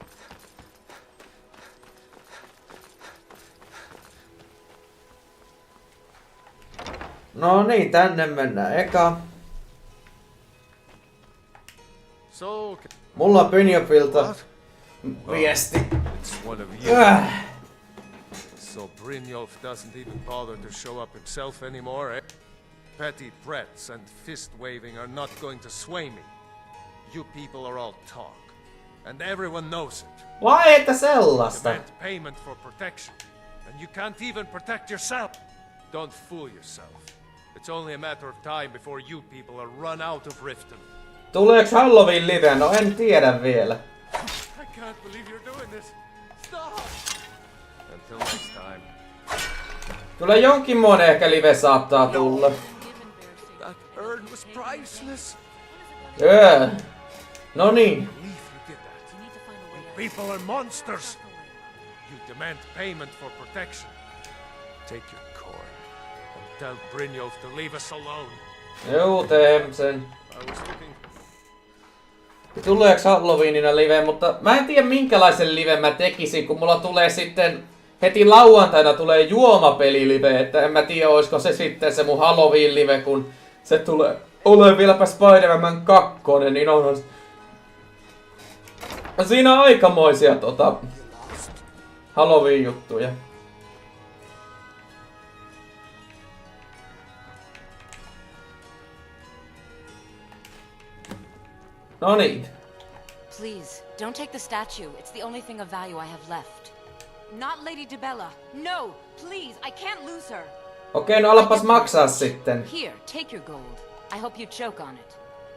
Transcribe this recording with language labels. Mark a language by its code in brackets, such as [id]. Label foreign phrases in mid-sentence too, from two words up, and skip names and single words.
[fi] No niin, tänne mennään eka. [en] So, [fi] Mulla on Brynjolfilta viesti. [en] it's one of you. So Brynjolf doesn't even bother to show up himself anymore, eh? Petty threats and fist-waving are not going to sway me. You people are all talk. And everyone knows it. [fi] Vai että sellaista? [en] Demand payment for protection. And you can't even protect yourself. Don't fool yourself. It's only a matter of time before you people are run out of Riften. [fi] Tuleeks Halloween live? No en tiedä vielä. [en] I can't believe you're doing this. Stop! Until next time. [fi] Kyllä jonkinmoinen ehkä live saattaa tulla. [en] That urn was priceless. [fi] No niin. [en] Believe you did that. You people are monsters. You demand payment for protection. Take your coin and tell Brynjolf to leave us alone. [fi] Juu, teen sen. [en] I was looking. [fi] Tuleeks Halloweenina live, mutta mä en tiedä minkälaisen live mä tekisin, kun mulla tulee sitten heti lauantaina tulee juomapeli-live, että en mä tiedä oisko se sitten se mun Halloween-live, kun se tulee ole vieläpä Spider-Man 2, niin on siinä aikamoisia Halloween-juttuja. No niin. [en] Please, don't take the statue. It's the only thing of value I have left. Not Lady Dibella. No, please, I can't lose her. [fi] Okei, no alapas maksaa sitten. [en] Here, take your gold. I hope you choke on it.